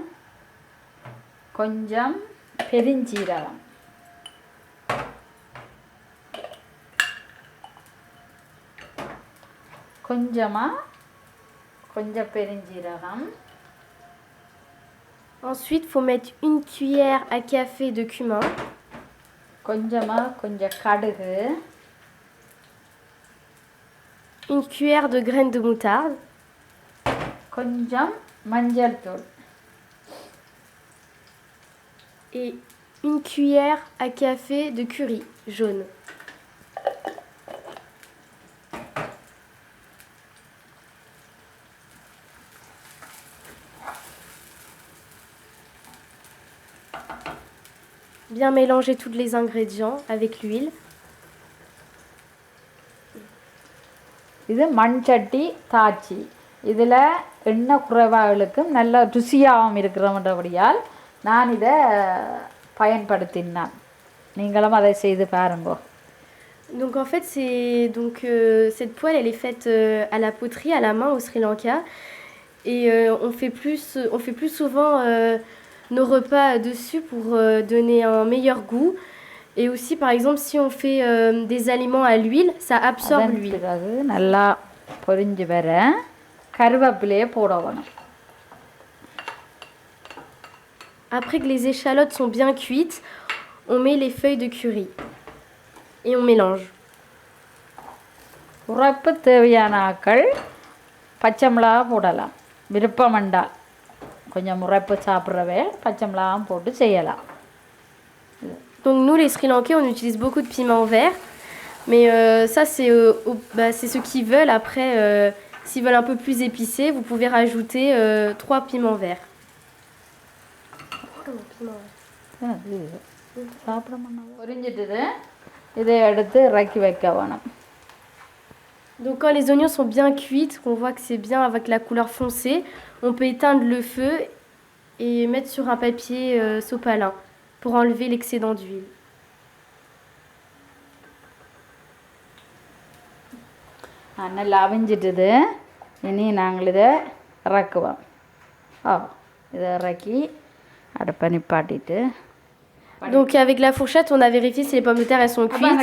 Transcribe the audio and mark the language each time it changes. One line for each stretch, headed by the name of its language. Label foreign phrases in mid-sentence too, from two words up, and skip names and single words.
Tamil: கொஞ்சம் பெருஞ்சீரகம், கொஞ்சம் பெருஞ்சீரகம்.
French: Ensuite, il faut mettre une cuillère à café de cumin.
Tamil: கொஞ்சம் கடுகு,
French: une cuillère de graines de moutarde.
Tamil: கொஞ்சம் மஞ்சள் தூள்
French: et une cuillère à café de curry jaune. Bien mélanger tous les ingrédients avec l'huile.
Tamil: இது மண் சட்டி தாச்சி. இதில் எண்ணெய் குறைவாகளுக்கும் நல்ல ருசியாகவும் இருக்கிறபடியால் நான் இதை பயன்படுத்தினேன். நீங்களும் அதை செய்து பாருங்க.
French: Donc en fait, cette poêle, elle est faite à la poterie, à la main au Sri Lanka. Et on fait plus souvent nos repas dessus pour donner un meilleur goût. Et aussi, par exemple, si on fait des aliments à l'huile, ça absorbe l'huile.
Tamil: நல்லா பொரிஞ்சு வர கருவேப்பிலையை போட வேணும்.
French: Après que les échalotes sont bien cuites, on met les feuilles de curry et on mélange.
Tamil: உரைப்பு தேவையான ஆக்கள் பச்சை மிளகா போடலாம், விருப்பம் வேண்டாம். கொஞ்சம் உரைப்பு சாப்பிட்றவே பச்சை மிளகாவும் போட்டு செய்யலாம்.
French: Donc nous les Sri Lankais on utilise beaucoup de piment vert, mais ça c'est ceux qui veulent. Après s'ils veulent un peu plus épicé, vous pouvez rajouter 3 piments verts.
Tamil: சாப்பிட பொரிஞ்சிட்டுது, இதை எடுத்து இறக்கி வைக்க வேணும்.
French: Donc quand les oignons sont bien cuits, qu'on voit que c'est bien avec la couleur foncée, on peut éteindre le feu et mettre sur un papier sopalin pour enlever l'excédent d'huile.
Tamil: நல்லா அவிஞ்சிட்டுது, இனி நாங்கள் இதை இறக்குவோம். இதை இறக்கி அடுப்பை நிப்பாட்டிட்டு.
French: Donc avec la fourchette, on a vérifié si les pommes de terre elles sont cuites.